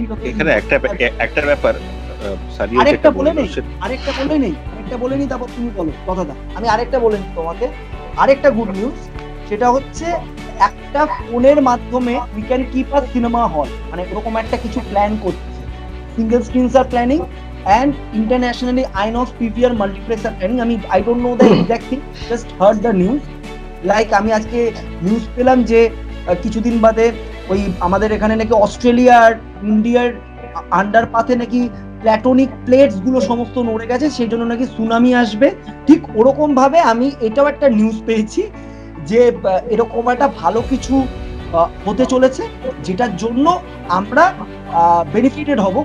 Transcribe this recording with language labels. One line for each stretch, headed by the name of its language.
Bangla: এখানে একটা ব্যাপার, আরেকটা বলে নেই, তারপর তুমি বলো কথাটা। আমি আরেকটা বলে নিই তোমাকে, আরেকটা গুড নিউজ, সেটা হচ্ছে একটা ফোনের মাধ্যমে we can keep a cinema hall, এরকম একটা কিছু প্ল্যান করছে।
English: Single screens are planning and internationally INOX PVR multiplex are planning. I don't know the exact thing, just heard the news.
Bangla: Like আমি আজকে নিউজ পেলাম যে কিছুদিন বাদে ওই আমাদের এখানে নাকি অস্ট্রেলিয়া আর ইন্ডিয়ার আন্ডারপাথে নাকি প্ল্যাটনিক প্লেটস গুলো সমস্ত নড়ে গেছে, সেই জন্য নাকি সুনামি আসবে। ঠিক ওরকম ভাবে আমি এটাও একটা নিউজ পেয়েছি যে এরকম একটা ভালো কিছু হতে চলেছে, যেটার জন্য আমরা বেনিফিটেড হব।